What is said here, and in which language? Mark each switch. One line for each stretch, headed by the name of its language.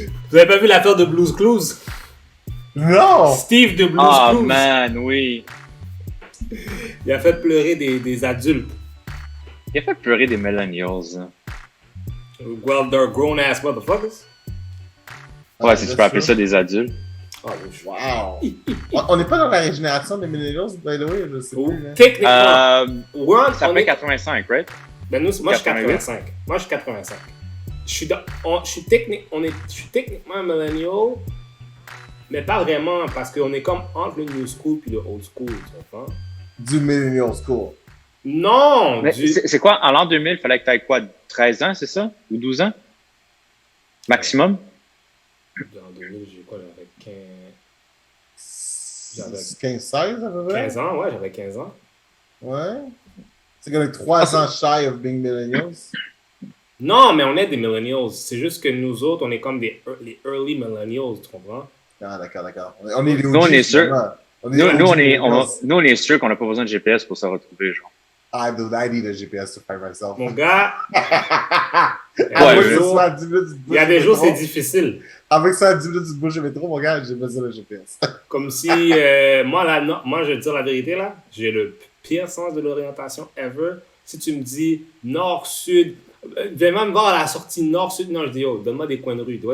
French: Vous avez pas vu l'affaire de Blue's Clues? Non! Steve de Blue's Ah,
English: Clues.
French: man, oui. Il a fait pleurer des adultes. Il a fait pleurer des millennials. Hein.
English: Well, they're grown-ass motherfuckers.
French: Ouais, si tu peux appeler ça des adultes. Oh, Wow! On n'est pas dans la régénération des millennials,
English: by the way,
French: je sais plus. Hein. Techniquement, World, Ça on fait est...
English: 85, right?
French: Ben nous, moi, je suis 88. 85. Moi, je suis 85. Je suis techniquement un millennial, mais pas vraiment, parce qu'on est comme entre le new school puis le old school, tu comprends? Du millennial school. Non! Mais c'est quoi, en l'an 2000, il fallait que tu aies quoi, 13 ans, c'est ça? Ou 12 ans? Maximum? En 2000, j'ai quoi, j'avais 15-16 à peu près? 15 ans, ouais, j'avais 15 ans. Ouais. C'est comme 3 ans
English: shy of being millennials.
French: Non, mais on est des millennials. C'est juste que nous autres, on est comme les early millennials, tu comprends? Ah, d'accord. On est les OG, Nous, on est sûr. finalement. Nous, OG millennials. on est sûr qu'on n'a pas besoin de GPS pour se retrouver, genre.
English: I need a GPS to find myself.
French: Mon gars, il Il y a des jours, c'est difficile. Avec ça, à 10 minutes du bouche de métro, mon gars, j'ai besoin de GPS. Comme si, moi, je vais te dire la vérité, là, j'ai le pire sens de l'orientation ever. Si tu me dis nord-sud, je vais même voir à la sortie nord-sud, non, je dis, oh, donne-moi des coins de rue.